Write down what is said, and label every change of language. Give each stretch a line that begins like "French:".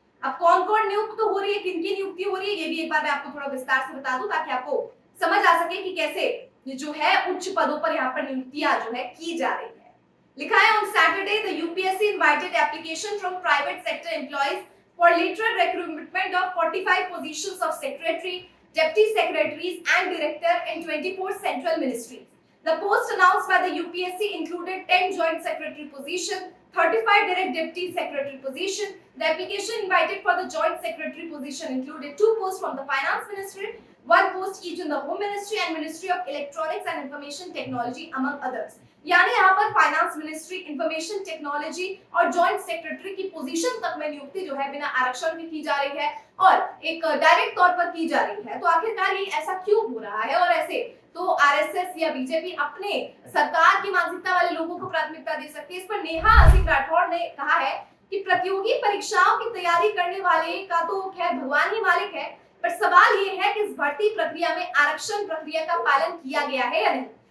Hindi: अब कौन कौन नियुक्त हो रही है, किनकी नियुक्ति हो रही है, ये भी एक बार मैं आपको थोड़ा विस्तार से बता दूं, ताकि आपको समझ आ सके कि कैसे जो है उच्च पदों पर यहाँ पर नियुक्तियां जो है की जा रही है। लिखा है,
English: On Saturday the UPSC invited application from private sector employees for lateral recruitment of 45 positions of secretary, deputy secretaries and director in 24 central ministries. The post announced by the UPSC included 10 joint secretary position, 35 direct deputy secretary position. The application invited for the joint secretary position included 2 posts from the finance ministry, 1 post each in the home ministry and ministry of electronics and information technology among others.
Hindi: यानी यहाँ पर finance ministry, information technology और joint secretary की position तक में नियुक्ति जो है बिना आरक्षण की जारी है और एक डायरेक्ट तौर पर की जा रही है। तो आखिरकार ये ऐसा क्यों हो रहा है? और ऐसे तो आरएसएस या बीजेपी अपने सरकार की मानसिकता वाले लोगों को प्राथमिकता दे सकती है। इस पर नेहा सिंह राठौड़ ने कहा है कि प्रतियोगी परीक्षाओं की तैयारी करने वाले का तो खैर भगवान ही मालिक है, पर सवाल ये है कि इस भर्ती प्रक्रिया में आरक्षण प्रक्रिया का पालन किया गया है या नहीं।